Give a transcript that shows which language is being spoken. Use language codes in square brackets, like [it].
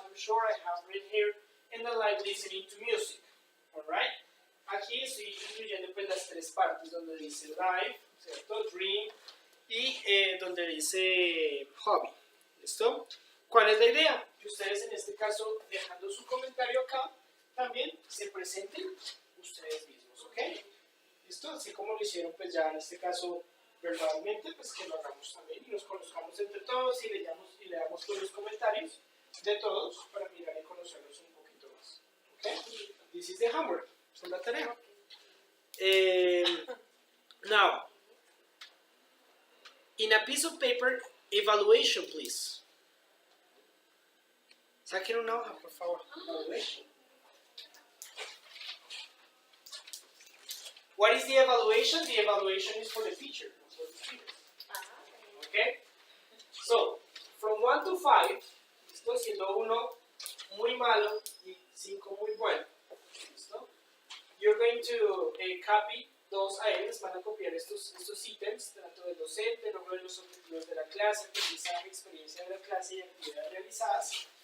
[en] I'm sure I have read here and I like listening to music. Alright? [es] Aquí estoy incluyendo pues las tres partes donde dice live, ¿cierto? Dream y donde dice hobby. ¿Listo? ¿Cuál es la idea? Que ustedes en este caso, dejando su comentario acá, también se presenten ustedes mismos, ¿ok? ¿Listo? Así como lo hicieron pues ya en este caso verbalmente, pues que lo hagamos también y nos conozcamos entre todos y leamos todos los comentarios de todos para mirar y conocerlos un poquito más. [en] ¿Ok? This is the homework. Esa es la tarea. Now, in a piece of paper, evaluation, please. [es] Saquen una hoja, por favor. Evaluation. [en] What is the evaluation? The evaluation is for the teacher, not for the student. Okay? So, from 1 to 5, ¿listo? [es] Siendo 1 muy malo y 5 muy bueno. ¿Listo? You're going to copy those items, van a copiar estos ítems, tanto del docente, luego de los objetivos de la clase, aprendizaje, experiencia de la clase y actividades realizadas.